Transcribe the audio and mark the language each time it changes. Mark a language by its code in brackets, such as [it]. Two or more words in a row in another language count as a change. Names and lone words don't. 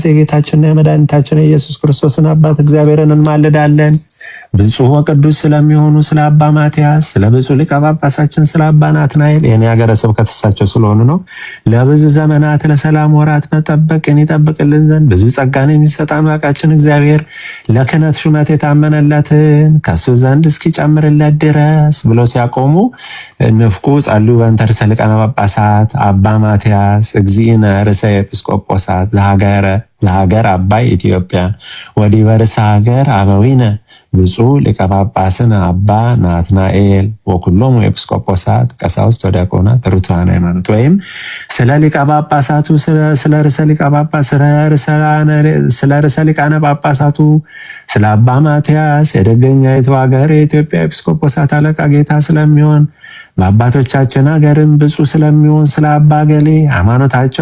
[am] የጌታችንና የመድኃኒታችን የኢየሱስ ክርስቶስን አባት እግዚአብሔርን እንማልዳለን። ብፁዕ ወቅዱስ ስለሚሆኑ ስለ አባ ማትያስ፣ ስለ ብፁዕ ሊቀ ጳጳሳችን ስለ አባ ናትናኤል የኔ ሀገረ ስብከት እሳቸው ስለሆኑ ነው። ለብዙ ዘመናት ለሰላም ወራት መጠበቅን ይጠብቅልን ዘንድ ብዙ ጸጋን የሚሰጥ አምላካችን እግዚአብሔር ለክህነት ሹመት የታመነለትን ከሱ ዘንድ እስኪጨምርለት ድረስ ብለው ሲያቆሙ [gez] ንፍቁ ጸልዩ በእንተ ርእሰ ሊቃነ ጳጳሳት አባ ማትያስ እግዚእነ ርእሰ ኤጲስቆጶሳት ዘሀገር አባይ ኢትዮጵያ ወዲበ ርእሰ ሀገር አበዊነ ብፁዕ ሊቀ ጳጳስን አባ ናትናኤል ወኩሎሙ ኤጲስቆጶሳት ቀሳውስት ወዲያቆናት ርቱዓነ ሃይማኖት። [am] ወይም ስለ ሊቀ ጳጳሳቱ ስለ ርዕሰ ሊቀ ጳጳስ ስለ ርዕሰ ሊቃነ ጳጳሳቱ ስለ አባ ማትያስ የደገኛይቱ ሀገር የኢትዮጵያ ኤጲስቆጶሳት አለቃ ጌታ ስለሚሆን በአባቶቻችን ሀገርም ብፁዕ ስለሚሆን ስለ አባ ገሌ ሃይማኖታቸው